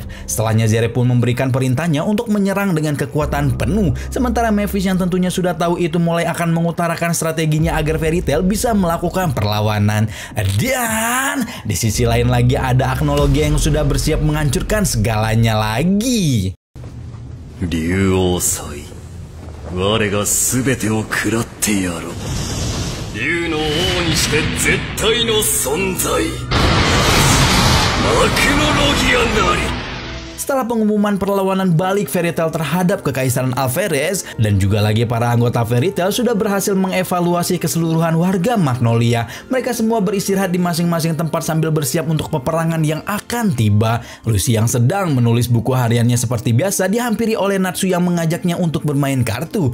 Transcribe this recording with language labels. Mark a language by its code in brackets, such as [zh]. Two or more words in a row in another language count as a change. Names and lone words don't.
[id] Setelahnya Zeref pun memberikan perintahnya untuk menyerang dengan kekuatan penuh. Sementara Mavis yang tentunya sudah tahu itu mulai akan mengutarakan strateginya agar Fairy Tail bisa melakukan perlawanan. Dan di sisi lain lagi ada Agnologia yang sudah bersiap menghancurkan segalanya lagi. [ja] 竜王祭我が全てを食らってやろう竜の王にして絶対の存在アクノロギアなり [id] Setelah pengumuman perlawanan balik Fairy Tail terhadap Kekaisaran Alferez, dan juga lagi para anggota Fairy Tail sudah berhasil mengevaluasi keseluruhan warga Magnolia. Mereka semua beristirahat di masing-masing tempat sambil bersiap untuk peperangan yang akan tiba. Lucy yang sedang menulis buku hariannya seperti biasa dihampiri oleh Natsu yang mengajaknya untuk bermain kartu.